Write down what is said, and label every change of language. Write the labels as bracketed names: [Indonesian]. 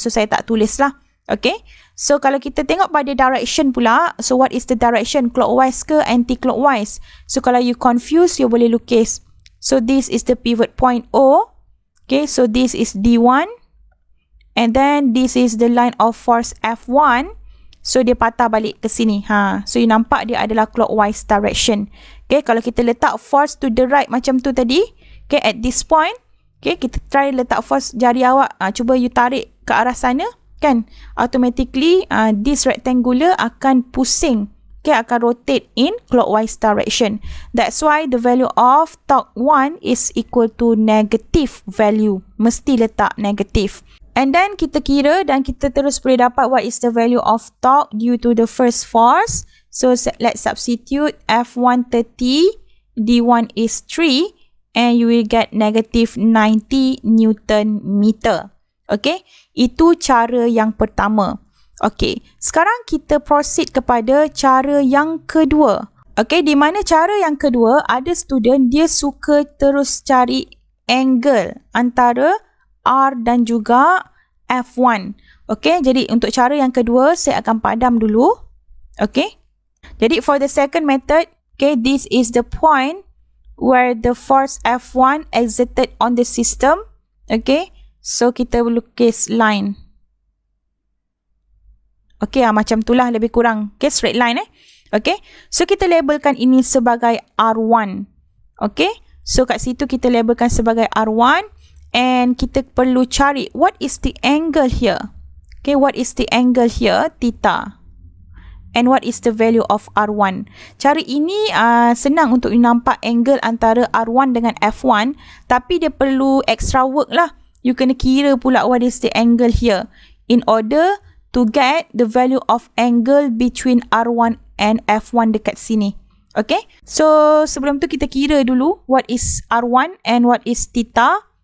[Malay] So saya tak tulis lah. Okay, so kalau kita tengok pada direction pula, [English] so what is the direction? Clockwise [Malay] ke [English] anti-clockwise? So [Malay] kalau [English] you confused, you [Malay] boleh lukis. [English] So this is the pivot point O. Okay, so this is D1. And then this is the line of force F1. [Malay] So dia patah balik ke sini. [English] So you [Malay] nampak dia adalah [English] clockwise direction. Okay, [Malay] kalau kita letak [English] force to the right [Malay] macam tu tadi. [English] Okay, at this point. [Malay] Okay, kita try letak force jari awak. Cuba you tarik ke arah sana. Kan? [English] Automatically this rectangular [Malay] akan pusing. [English] Okay, [Malay] akan [English] rotate in clockwise direction. That's why the value of torque 1 is equal to negative value. [Malay] Mesti letak [English] negative. And then [Malay] kita kira dan kita terus boleh dapat [English] what is the value of torque due to the first force. So let's substitute F1 30, D1 is 3 and you will get negative 90 Newton meter. [Malay] Okay, itu cara yang pertama. Okay, sekarang kita proceed kepada cara yang kedua. Okay, di mana cara yang kedua ada student dia suka terus cari angle antara R dan juga F1. Okay, jadi untuk cara yang kedua, saya akan padam dulu. [English] Okay, [Malay] jadi [English] for the second method, okay, this is the point where the force F1 exerted on the system. Okay, so [Malay] kita lukis [English] line. [Malay] Okay, macam itulah lebih kurang. Okay, [English] straight line [Malay] Okay, so kita labelkan ini sebagai R1. Okay, so kat situ kita labelkan sebagai R1. [English] And [Malay] kita perlu cari [English] what is the angle here. Okay, what is the angle here? Theta. And what is the value of R1? [Malay] Cara ini senang untuk nampak angle antara R1 dengan F1. Tapi dia perlu [English] extra work [Malay] lah. [English] You [Malay] kena kira pula [English] what is the angle here. In order to get the value of angle between R1 and F1 [Malay] dekat sini. [English] Okay, so [Malay] sebelum tu kita kira dulu [English] what is R1 and what is theta.